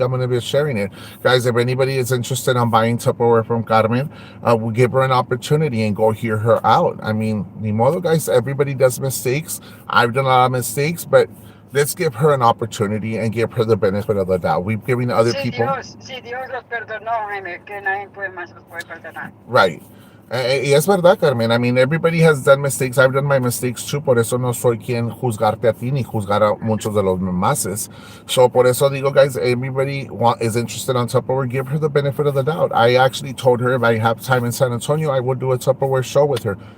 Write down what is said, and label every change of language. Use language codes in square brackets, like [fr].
[en] I'm going to be sharing it, guys. If anybody is interested in buying Tupperware from Carmen, we'll give her an opportunity and go hear her out. I mean, [es] ni modo, [en] guys. Everybody does mistakes. I've done a lot of mistakes, but let's give her an opportunity and give her the benefit of the doubt. We've given other people. [es] Si Dios los perdonó, Jaime, que nadie más los puede perdonar. [en] Right. [es] Y es verdad, Carmen. [en] I mean, everybody has done mistakes. I've done my mistakes too. [es] Por eso no soy quien juzgarte a ti ni juzgar a muchos de los mases. [en] So, [es] por eso digo, [en] guys, everybody is interested on Tupperware. Give her the benefit of the doubt. I actually told her if I have time in San Antonio, I would do a Tupperware show with her.